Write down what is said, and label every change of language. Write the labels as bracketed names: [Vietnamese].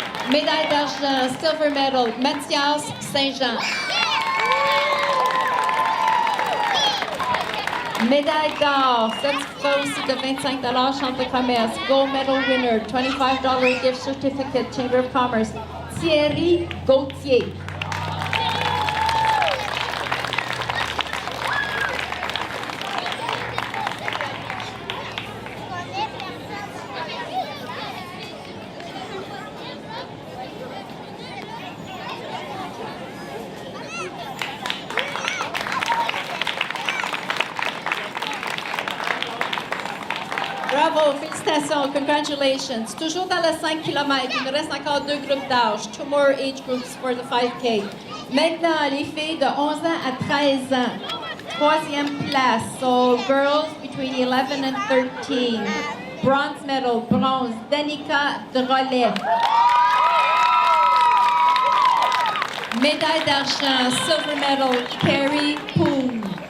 [French] Médaille d'argent, [English] silver medal, [French] Mathias Saint-Jean. Médaille d'or, certificat aussi de 25 Chambre de commerce. [English] Gold medal winner, $25 gift certificate, Chamber of Commerce. Thierry Gauthier. [French] Bravo, félicitations, congratulations. Toujours dans les 5 km, il nous reste encore 2 groupes d'âge. [English] 2 more age groups for the 5K. [French] Maintenant, les filles de 11 ans à 13 ans. Troisième place, [English] so girls between 11 and 13. Bronze medal, bronze, Danica Drolet. [French] Médaille d'argent, [English] silver medal, [French] Carrie Poon.